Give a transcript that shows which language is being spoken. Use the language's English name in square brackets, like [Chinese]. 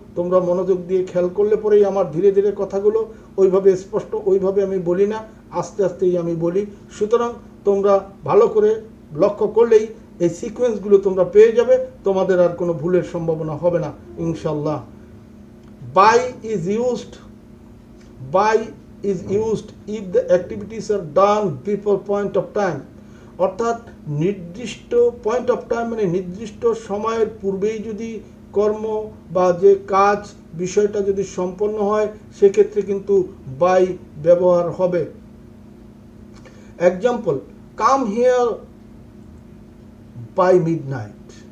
[Bangla] তোমরা মনোযোগ দিয়ে খেয়াল করলে পরেই আমার ধীরে ধীরে কথাগুলো ওইভাবে স্পষ্ট, ওইভাবে আমি বলি না, আস্তে আস্তেই আমি বলি। সুতরাং তোমরা ভালো করে লক্ষ্য করলেই এই সিকোয়েন্সগুলো তোমরা পেয়ে যাবে, তোমাদের আর কোনো ভুলের সম্ভাবনা হবে না ইনশাল্লাহ। [English] By is used, by is used if the activities are done before point of time। [Bangla] অর্থাৎ নির্দিষ্ট পয়েন্ট অফ টাইম মানে নির্দিষ্ট সময়ের পূর্বেই যদি কর্ম বা যে কাজ বিষয়টা যদি সম্পন্ন হয়, সেক্ষেত্রে কিন্তু বাই ব্যবহার হবে। [English] Example, come here by midnight.